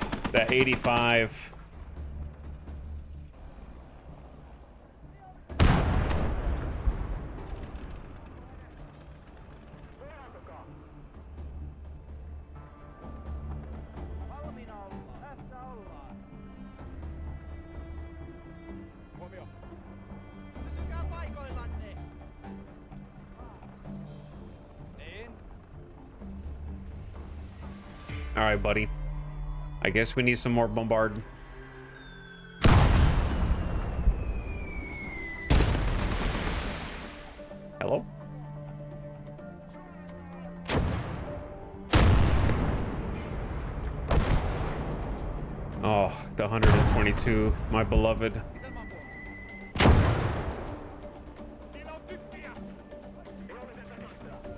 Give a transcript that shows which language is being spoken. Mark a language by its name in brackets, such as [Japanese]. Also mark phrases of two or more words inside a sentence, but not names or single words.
[English] That 85. [Finnish] Valmiina ollaan. Tässä ollaan. Huomio. Pysykää paikoillanne. Niin. [English] All right, buddy. I guess we need some more bombard. Hello? Oh, the 122, my beloved. [Finnish] Isänmaan puolella. Siinä on tykkiä. Vihollisen takana.